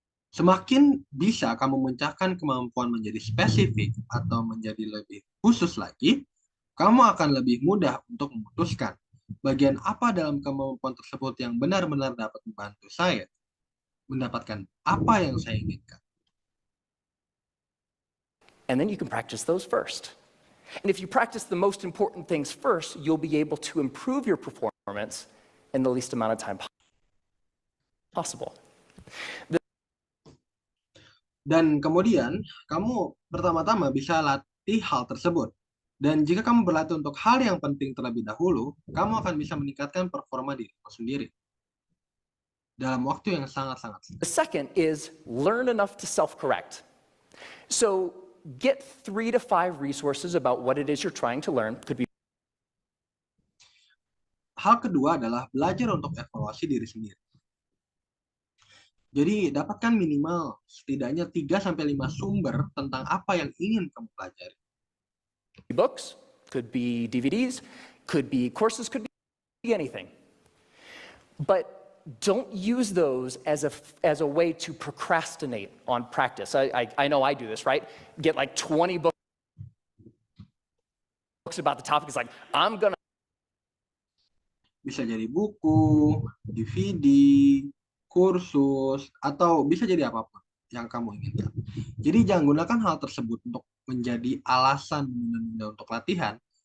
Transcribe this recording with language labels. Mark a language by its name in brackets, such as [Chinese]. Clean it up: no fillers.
[Indonesian] Semakin bisa kamu memecahkan kemampuan menjadi spesifik atau menjadi lebih khusus lagi, kamu akan lebih mudah untuk memutuskan bagian apa dalam kemampuan tersebut yang benar-benar dapat membantu saya mendapatkan apa yang saya inginkan. [English] And then you can practice those first. And if you practice the most important things first, you'll be able to improve your performance in the least amount of time possible. [Indonesian] Dan kemudian, kamu pertama-tama bisa latih hal tersebut. Dan jika kamu berlatih untuk hal yang penting terlebih dahulu, kamu akan bisa meningkatkan performa dirimu sendiri dalam waktu yang sangat-sangat singkat. [English] The second is learn enough to self-correct. So get 3 to 5 resources about what it is you're trying to learn. Could be [Indonesian] Hal kedua adalah belajar untuk evaluasi diri sendiri. Jadi, dapatkan minimal setidaknya 3-5 sumber tentang apa yang ingin kamu pelajari. [English] books, could be DVDs, could be courses, could be anything. But don't use those as a way to procrastinate on practice. I know I do this, right? Get like 20 books about the topic. It's like, I'm gonna. [Indonesian] Bisa jadi buku, DVD, kursus, atau bisa jadi apapun yang kamu inginkan. Jadi jangan gunakan hal tersebut untuk menjadi alasan menunda untuk latihan.